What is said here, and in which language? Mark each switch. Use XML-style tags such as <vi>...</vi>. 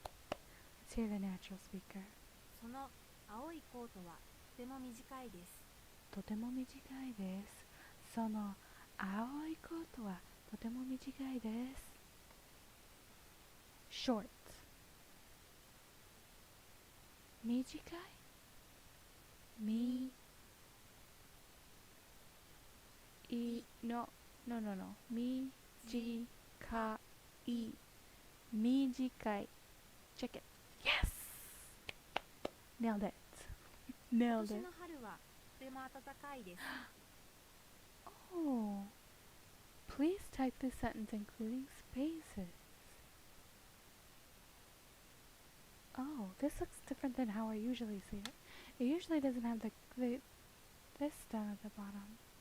<en>Let's hear the natural speaker.</en> <ja>その青いコートはとても短いです。とても短いです。その青いコートはとても短いです。</ja> <en>Short.</en> <ja>短いみいの</ja> <en>no no no</en> <ja>短い短い</ja> <en>Check it. Yes! Nailed it.</en> <ja>今</ja> <en>Nailed</en> <ja>年</ja> <en>it.</en> <ja>の春はとても暖かいです。</ja> <en>Oh. Please type this sentence including spaces. Oh, this looks different than how I usually see it. It usually doesn't have the this down at the bottom.</en>